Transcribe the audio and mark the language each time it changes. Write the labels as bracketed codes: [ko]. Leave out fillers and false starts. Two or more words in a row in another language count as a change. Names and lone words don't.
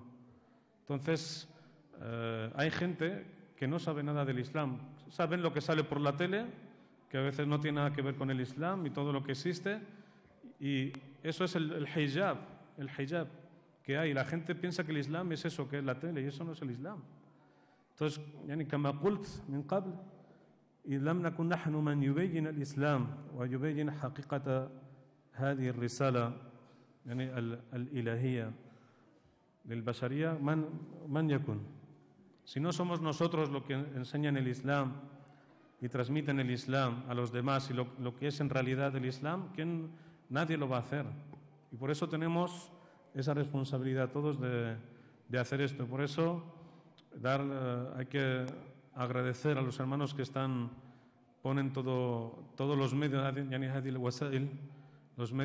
[es] Entonces, hay gente que no sabe nada del Islam, saben lo que sale por la tele, que a veces no tiene nada que ver con el Islam y todo lo que existe, y eso es el hijab que hay. La gente piensa que el Islam es eso, que es la tele, y eso no es el Islam. Entonces, [ar] يعني كما قلت من قبل, إذ لم نكن نحن من يبين الإسلام ويبين حقيقة هذه الرسالة يعني الإلهية للبشرية من يكون. [es] Si no somos nosotros los que enseñan el Islam y transmiten el Islam a los demás y lo que es en realidad el Islam, nadie lo va a hacer. Y por eso tenemos esa responsabilidad todos de hacer esto. Por eso hay que agradecer a los hermanos que ponen todos los medios, los